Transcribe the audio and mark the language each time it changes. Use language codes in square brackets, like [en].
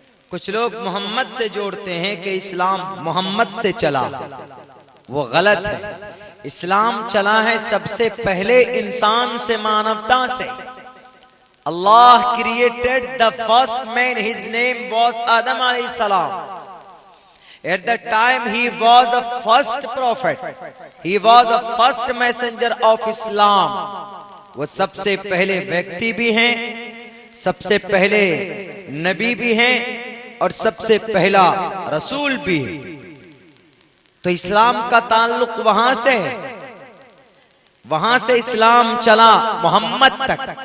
[hi] कुछ लोग मोहम्मद से जोड़ते हैं कि इस्लाम मोहम्मद से चला, वो गलत है। इस्लाम चला है सबसे पहले इंसान से, मानवता से। [en] Allah created the first man, his name was Adam अलैहिस्सलाम। At the time he was a first prophet, he was a first messenger of Islam. [hi] वो सबसे पहले व्यक्ति भी हैं, सबसे पहले नबी भी हैं और सबसे पहला रसूल भी है। तो इस्लाम का ताल्लुक वहां से है, वहां से इस्लाम चला मोहम्मद तक।